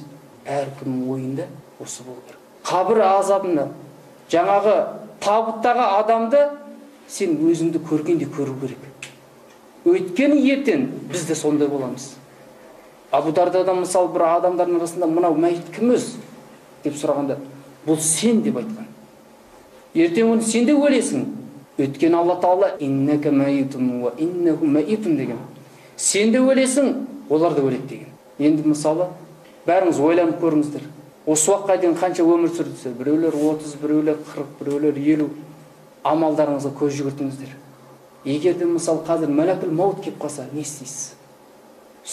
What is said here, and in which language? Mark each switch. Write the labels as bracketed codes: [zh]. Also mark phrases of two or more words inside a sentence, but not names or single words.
[kk] Әркімнің ойында осы болу керек. Қабір азабында жаңағы табыттағы адамды сен өзіңді көргенде көру керек. Өйткені ертең біз де сондай боламыз. Абу Дардадан мысал бір адамдардың арасында "Мынау мәйіт кім өз?" деп сұрағанда, "Бұл сен" деп айтқан. Ертең оны сен де өлесің. Өйткені Алла Тағала [ar] "إنك ميت وإنهم ميتون" [kk] деген. Сен де өлесің, олар да өледі деген. Енді мысалы бәріңіз ойланып көріңіздер. Осы уақытқа дейін қанша өмір сүрдіңіздер? Біреулер 30, біреулер 40, біреулер 50. Амалдарыңызға көз жүгіртіңіздер. Егер де мысалы қазір [ar] ملك الموت [kk] келіп қалса, не істейсіз?